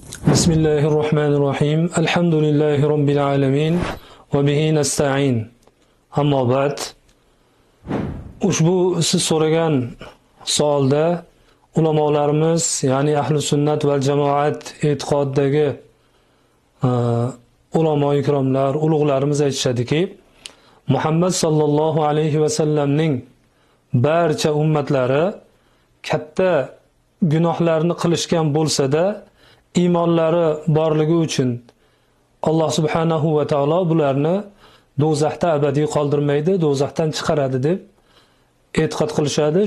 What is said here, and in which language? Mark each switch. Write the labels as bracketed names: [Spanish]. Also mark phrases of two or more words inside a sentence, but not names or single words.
[Arabic] بسم الله الرحمن الرحيم. الحمد لله رب العالمين. وبه نستعين. أما بعد. [Uzbek] Ushbu siz so'ragan savolda ulamolarimiz, ya'ni [Arabic] أهل السنة والجماعة [Uzbek] e'tiqodidagi ulamo ikromlar, ulug'larimiz aytishadiki, Muhammad [Arabic] صلى الله عليه وسلمning [Uzbek] barcha ummatlari katta gunohlarni qilishgan bo'lsa-da, iymonlari borligi uchun Alloh [Arabic] سبحانه وتعالى [Uzbek] bularni do'zaxda abadiy qoldirmaydi, do'zaxdan chiqaradi deb e'tiqod qilishadi.